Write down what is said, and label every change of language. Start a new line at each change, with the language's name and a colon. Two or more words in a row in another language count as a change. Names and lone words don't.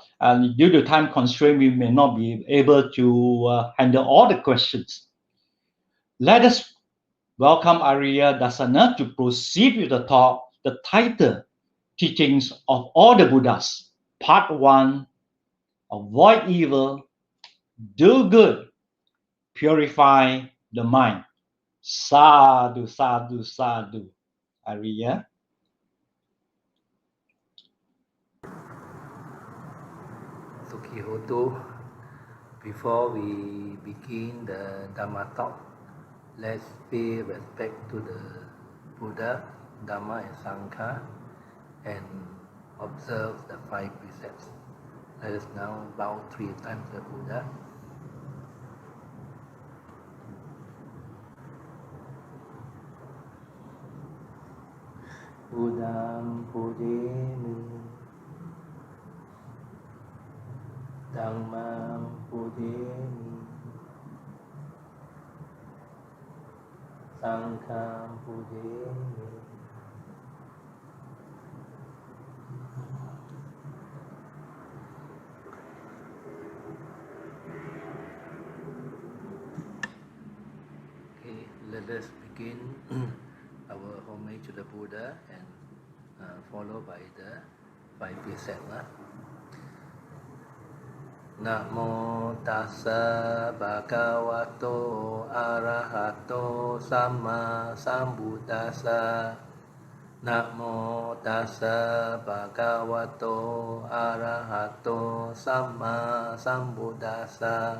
English: And due to time constraint, we may not be able to handle all the questions. Let us welcome Ariya-dassana to proceed with the talk, the title, Teachings of All the Buddhas, Part 1, Avoid Evil, Do Good, Purify the Mind.
Pali: Sadhu, sadhu, sadhu. Ariya. Sukhihoto,
English: before we begin the Dhamma talk, let's pay respect to the Buddha, Dhamma and Sangha and observe the 5 precepts. Let us now bow 3 times to the Buddha.
Pali: Buddham pujemi, Dhammam pujemi, Sangham pujemi.
English: Okay, let us begin our homage to the Buddha and followed by the 5 precepts.
Pali: Namo tassa bhagavato arahato samma sambuddhassa. Namo tassa bhagavato arahato samma sambuddhassa.